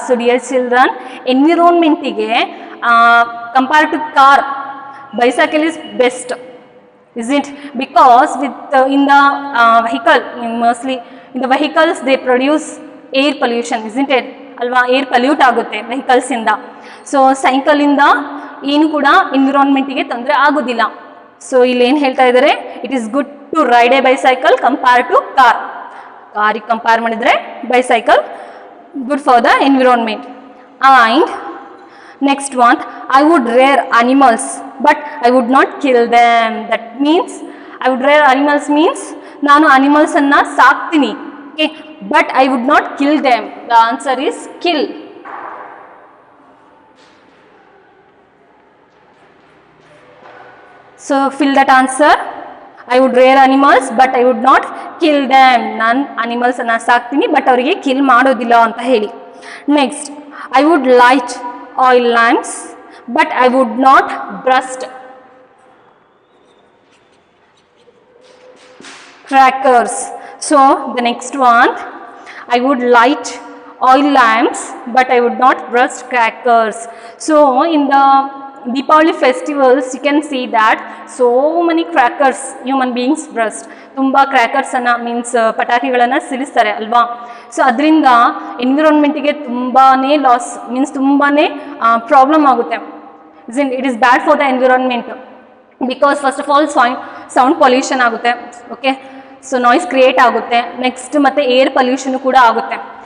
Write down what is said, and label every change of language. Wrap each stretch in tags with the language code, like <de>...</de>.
<en>So dear children, environment ige compared to car, bicycle is best, isn't? Because with in the vehicle, mostly in the vehicles they produce air pollution, isn't it?</en> <kn>Alva, air pollute ಆಗುತ್ತೆ vehicles ಇಂದ. So cycle ಇಂದ ಏನು ಕೂಡ environment ಗೆ ತೊಂದರೆ ಆಗೋದಿಲ್ಲ.</kn> <en>so</en> <kn>ಇಲ್ಲಿ ಏನು ಹೇಳ್ತಾ ಇದ್ದಾರೆ?</kn> <en>It is good to ride a bicycle compare to car.</en> <kn>ಕಾರಿಗೆ ಕಂಪೇರ್ ಮಾಡಿದರೆ</kn> <en>Bicycle good for the environment. And next one, I would rear animals but I would not kill them. That means I would rear animals means</en> <kn>ನಾನು ಅನಿಮಲ್ಸನ್ನು ಸಾಕ್ತೀನಿ.</kn> <en>Okay, but I would not kill them. The answer is kill. So fill that answer. I would rear animals but I would not kill them.</en> <kn>ನಾನು ಅನಿಮಲ್ಸನ್ನು ಸಾಕ್ತೀನಿ but ಅವರಿಗೆ kill ಮಾಡೋದಿಲ್ಲ ಅಂತ ಹೇಳಿ.</kn> <en>Next, I would light oil lamps but I would not burst crackers. So the next one, I would light oil lamps but I would not burst crackers. So in the Deepavali festivals you can see that so many crackers human beings burst.</en> <kn>ತುಂಬ ಕ್ರ್ಯಾಕರ್ಸನ್ನು means ಪಟಾಕಿಗಳನ್ನು ಸಿಡಿಸ್ತಾರೆ ಅಲ್ವಾ. So ಅದರಿಂದ ಎನ್ವಿರಾನ್ಮೆಂಟಿಗೆ ತುಂಬಾ loss means ತುಂಬಾ problem ಆಗುತ್ತೆ.</kn> <en>It is bad for the environment because first of all sound pollution ಆಗುತ್ತೆ.</en> <kn>Okay, so noise create ಆಗುತ್ತೆ. Next ಮತ್ತು ಏರ್ ಪೊಲ್ಯೂಷನ್ ಕೂಡ ಆಗುತ್ತೆ.</kn>